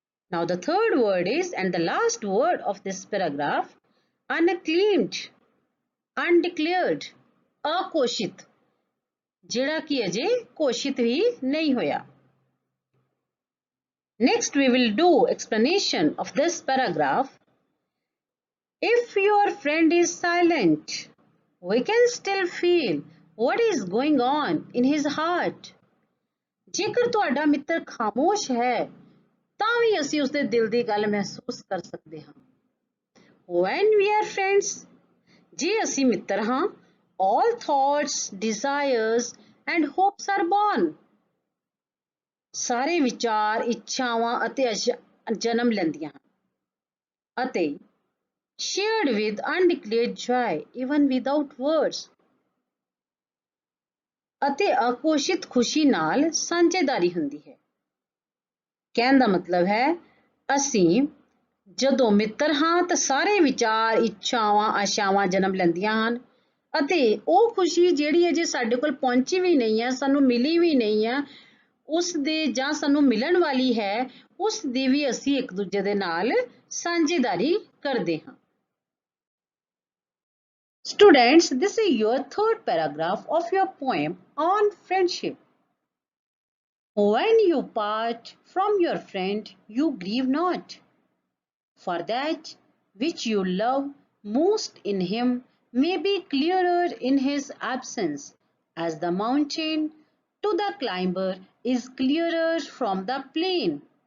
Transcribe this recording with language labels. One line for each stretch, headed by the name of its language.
English: Now the third word is, and the last word of this paragraph, unclaimed, undeclared, akoshit,
Punjabi: ਜਿਹੜਾ ਕਿ ਅਜੇ ਘੋਸ਼ਿਤ ਵੀ ਨਹੀਂ ਹੋਇਆ।
English: Next we will do explanation of this paragraph. If your friend is silent, we can still feel what is going on in his heart.
Punjabi: ਜੇਕਰ ਤੁਹਾਡਾ ਮਿੱਤਰ ਖਾਮੋਸ਼ ਹੈ ਤਾਂ ਵੀ ਅਸੀਂ ਉਸਦੇ ਦਿਲ ਦੀ ਗੱਲ ਮਹਿਸੂਸ ਕਰ ਸਕਦੇ ਹਾਂ।
English: When we are friends,
Punjabi: ਜੇ ਅਸੀਂ ਮਿੱਤਰ ਹਾਂ,
English: all thoughts, desires and hopes are born.
Punjabi: ਸਾਰੇ ਵਿਚਾਰ, ਇੱਛਾਵਾਂ ਅਤੇ ਜਨਮ ਲੈਂਦੀਆਂ ਹਨ ਅਤੇ
English: shared with undeclared joy even without words.
Punjabi: ਅਤੇ ਅਘੋਸ਼ਿਤ ਖੁਸ਼ੀ ਨਾਲ ਸਾਂਝੇਦਾਰੀ ਹੁੰਦੀ ਹੈ। ਕਹਿਣ ਦਾ ਮਤਲਬ ਹੈ ਅਸੀਂ ਜਦੋਂ ਮਿੱਤਰ ਹਾਂ ਤਾਂ ਸਾਰੇ ਵਿਚਾਰ, ਇੱਛਾਵਾਂ, ਆਸ਼ਾਵਾਂ ਜਨਮ ਲੈਂਦੀਆਂ ਹਨ ਅਤੇ ਉਹ ਖੁਸ਼ੀ ਜਿਹੜੀ ਅਜੇ ਸਾਡੇ ਕੋਲ ਪਹੁੰਚੀ ਵੀ ਨਹੀਂ ਹੈ, ਸਾਨੂੰ ਮਿਲੀ ਵੀ ਨਹੀਂ ਹੈ, ਉਸ ਦੇ ਜਾਂ ਸਾਨੂੰ ਮਿਲਣ ਵਾਲੀ ਹੈ, ਉਸ ਦੀ ਵੀ ਅਸੀਂ ਇੱਕ ਦੂਜੇ ਦੇ ਨਾਲ ਸਾਂਝੇਦਾਰੀ ਕਰਦੇ ਹਾਂ।
English: Students, this is your third paragraph of your poem on friendship. When you part from your friend, you grieve not, for that which you love most in him may be clearer in his absence, as the mountain to the climber is clearer from the plain.